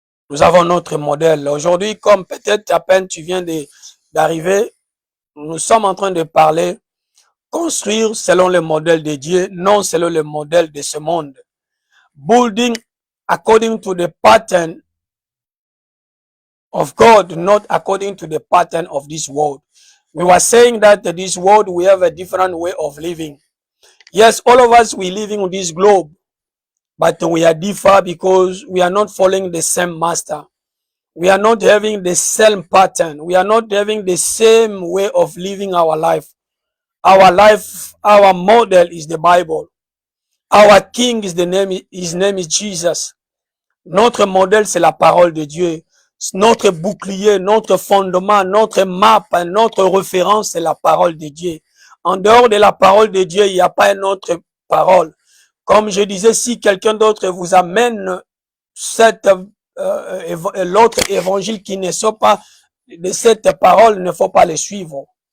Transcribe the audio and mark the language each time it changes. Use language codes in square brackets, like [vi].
[fr] Nous avons notre modèle. Aujourd'hui, comme peut-être à peine tu viens d'arriver, nous sommes en train de parler construire selon le modèle de Dieu, non selon le modèle de ce monde. [en] Building according to the pattern of God, not according to the pattern of this world. We were saying that this world, we have a different way of living. Yes, all of us, we living on this globe, but we are different because we are not following the same master. We are not having the same pattern. We are not having the same way of living our life. Our life, our model is the Bible. Our king is his name is Jesus. [fr] Notre modèle, c'est la parole de Dieu. Notre bouclier, notre fondement, notre map, notre référence, c'est la parole de Dieu. En dehors de la parole de Dieu, il n'y a pas une autre parole. Comme je disais, si quelqu'un d'autre vous amène l'autre évangile qui ne soit pas de cette parole, il ne faut pas le suivre.